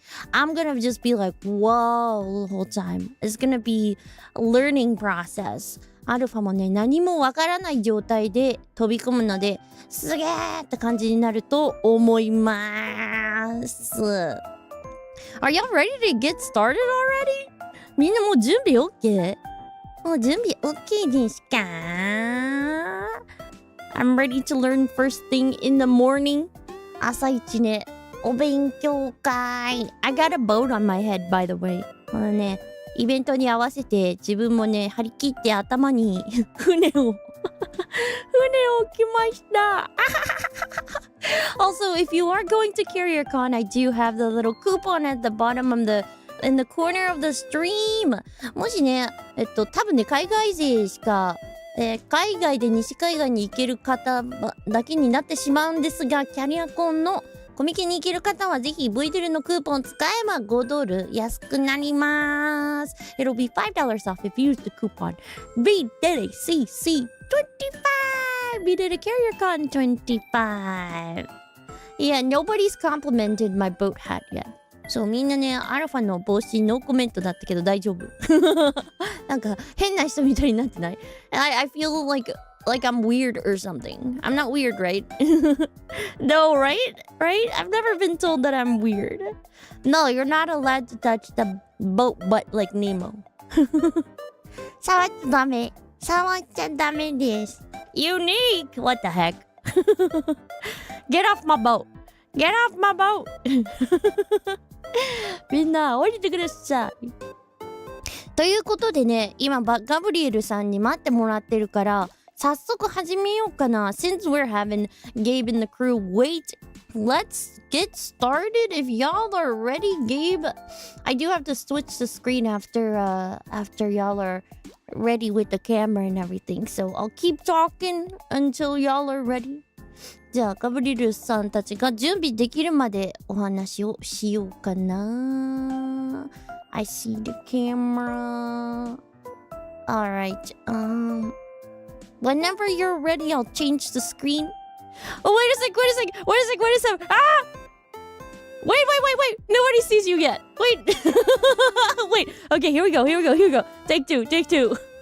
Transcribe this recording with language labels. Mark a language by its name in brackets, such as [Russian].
[English] I'm gonna just be like, whoa, the whole time. It's gonna be a learning process. [Japanese] アルファもね、何もわからない状態で飛び込むので、すげーって感じになると思います。 [English] Are y'all ready to get started already? [Japanese] みんなもう準備 OK? もう準備 OK ですか？ [English] I'm ready to learn first thing in the morning. [Japanese] 朝一ね、お勉強会。 [English] I got a boat on my head, by the way. [Japanese] このね、イベントに合わせて自分もね、張り切って頭に船を置きました。 [English] Also, if you are going to CarrierCon, I do have the little coupon at the bottom of in the corner of the stream. [Japanese] もしね、多分ね、海外勢しか、海外で西海岸に行ける方だけになってしまうんですが、キャリアコンのコミケに行ける方はぜひ V-Dere のクーポン使えば5ドル安くなります。 [English] It'll be $5 off if you use the coupon V-Dere CC25 V-Dere CarrierCon 25. Yeah, nobody's complimented my boat hat yet. [Japanese] そう、みんなね、アルファの帽子ノーコメントだったけど大丈夫。なんか変な人みたいになってない？ [English] I feel like I'm weird or something. I'm not weird, right? No, right? I've never been told that I'm weird. No, you're not allowed to touch the boat butt like Nemo. [Japanese] 触っちゃダメです。 [English] Unique! What the heck? Get off my boat! Get off my boat! [Japanese] みんな降りてください。ということでね、今ガブリエルさんに待ってもらってるから早速始めようかな。 [English] Since we're having Gabe and the crew wait, let's get started. If y'all are ready, Gabe, I do have to switch the screen after y'all are ready with the camera and everything. So I'll keep talking until y'all are ready. [Japanese] じゃあガブリエルさんたちが準備できるまでお話をしようかな。 [English] I see the camera. Alright, whenever you're ready, I'll change the screen. Oh, wait a sec. Ah! Wait. Nobody sees you yet. Wait. Wait. Okay, here we go. Take two.